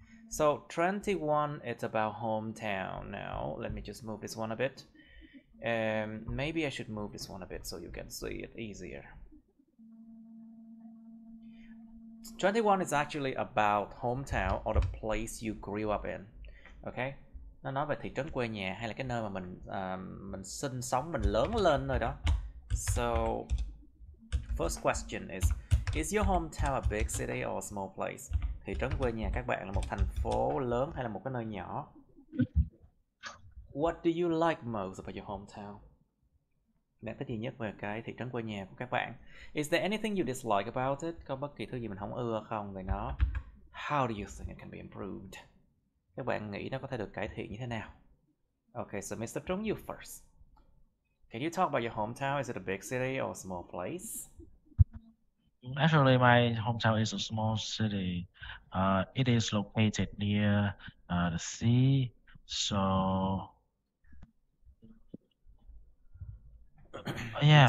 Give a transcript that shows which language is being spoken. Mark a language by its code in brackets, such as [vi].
[en] So 21, it's about hometown. Now, let me just move this one a bit. Maybe I should move this one a bit so you can see it easier. 21 is actually about hometown or the place you grew up in. Okay? [vi] Nó nói về thị trấn quê nhà hay là cái nơi mà mình sinh sống, mình lớn lên rồi đó. [en] So, first question is your hometown a big city or a small place? [vi] Thị trấn quê nhà các bạn là một thành phố lớn hay là một cái nơi nhỏ? [en] What do you like most about your hometown? [vi] Bạn thích gì nhất về cái thị trấn quê nhà của các bạn? [en] Is there anything you dislike about it? [vi] Có bất kỳ thứ gì mình không ưa không về nó? [en] How do you think it can be improved? [vi] Các bạn nghĩ nó có thể được cải thiện như thế nào? [en] Okay, so Mr. Trung, you first. Can you talk about your hometown? Is it a big city or a small place? Actually, my hometown is a small city. It is located near the sea, so yeah.